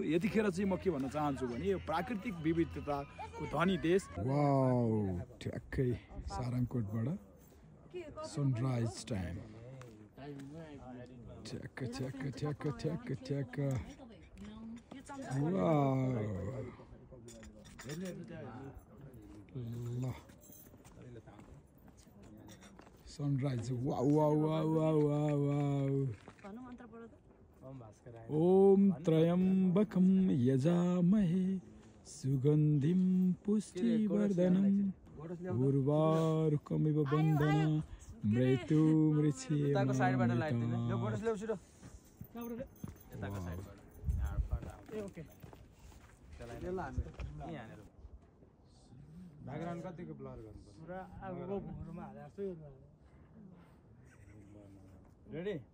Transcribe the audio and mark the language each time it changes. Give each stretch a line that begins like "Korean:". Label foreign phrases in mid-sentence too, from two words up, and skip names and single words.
Nepali: यतिखेर चाहिँ म के भन्न चाहन्छु भने यो प्राकृतिक विविधताको धनी देश वाउ ठ्याक्कै सारङकोटबाट
English: sunrise time
Nepali: ठ्याक्क ठ्याक्क ठ्याक्क ठ्याक्क ठ्याक्क वाउ
Sanskrit: ल
English: sunrise wow wow wow wow wow
Sanskrit: ओम त्र्यंबकं यजामहे सुगंधिं पुष्टिवर्धनम् उर्वारुकमिव बन्धना मृत्युमृच्छेमामृतम्
Nepali: ब्याकग्राउन्ड कतिको ब्लर गर्नुपर्छ रेडी